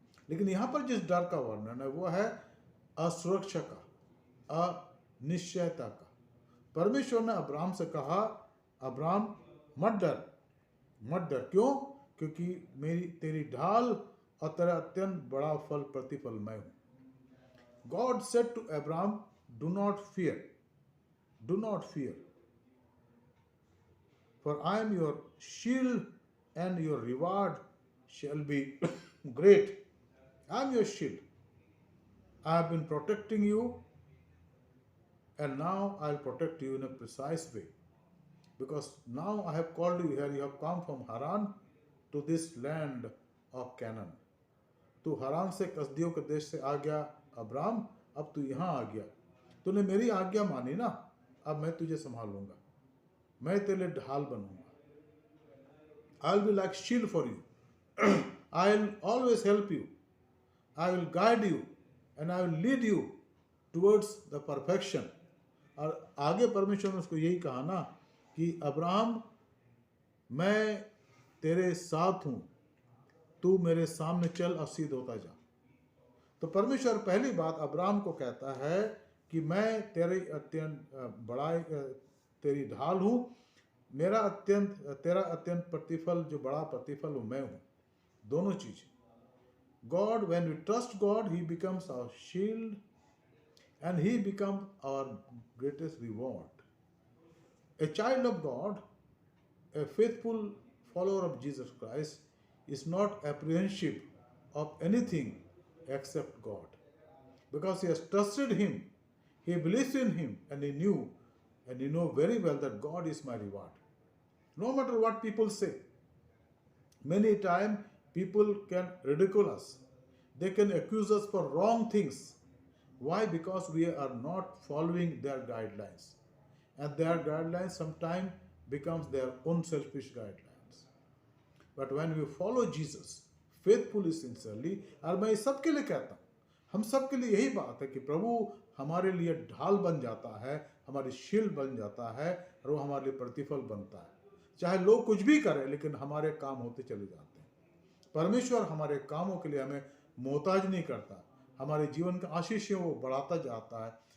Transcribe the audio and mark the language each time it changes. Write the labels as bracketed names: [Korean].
[Hindi] लेकिन यहाँ पर जिस डर का वर्णन है वो है असुरक्षा का, अनिश्चयता का। परमेश्वर ने अब्राहम से कहा, अब्राहम मत डर, मत डर। क्यों? क्योंकि तेरी ढाल और तेरा अत्यंत बड़ा फल प्रतिफल मैं हूं। [English] God said to Abraham, do not fear, do not fear, for I am your shield and your reward shall be great. I am your shield. I have been protecting you, and now I'll protect you in a precise way. Because now I have called you here, you have come from Haran to this land of Canaan. [Hindi] तू हरान से कसदियों के देश से आ गया Abraham, अब तू यहाँ आ गया, तूने मेरी आज्ञा मानी ना, अब मैं तुझे संभालूंगा, मैं तेरे लिए ढाल बनूंगा। [English] I will be like shield for you. I will always help you. I will guide you and I will lead you towards the perfection. [Hindi] और आगे परमेश्वर ने उसको यही कहा ना कि अब्राहम मैं तेरे साथ हूँ, तू मेरे सामने चल और सिद्ध होता जा। तो परमेश्वर पहली बात अब्राहम को कहता है कि मैं तेरे अत्यंत बड़ा, तेरी ढाल हूँ, तेरा अत्यंत प्रतिफल, जो बड़ा प्रतिफल हूँ मैं हूँ। दोनों चीज। [English] God, when we trust God, He becomes our shield and He becomes our greatest reward. A child of God, a faithful follower of Jesus Christ, is not apprehensive of anything except God. Because he has trusted Him, he believes in Him, and he knew and he know very well that God is my reward. No matter what people say, many times people can ridicule us. They can accuse us for wrong things. Why? Because we are not following their guidelines. And their guidelines sometimes becomes their own selfish guidelines. But when we follow Jesus faithfully, sincerely, [Hindi] और मैं सबके लिए कहता हूँ, हम सबके लिए यही बात है कि प्रभु हमारे लिए ढाल बन जाता है, हमारी शील्ड बन जाता है, और वो हमारे लिए प्रतिफल बनता है। चाहे लोग कुछ भी करें, लेकिन हमारे काम होते चले जाते हैं। परमेश्वर हमारे कामों के लिए हमें मोहताज नहीं करता, हमारे जीवन का आशीष वो बढ़ाता जाता है।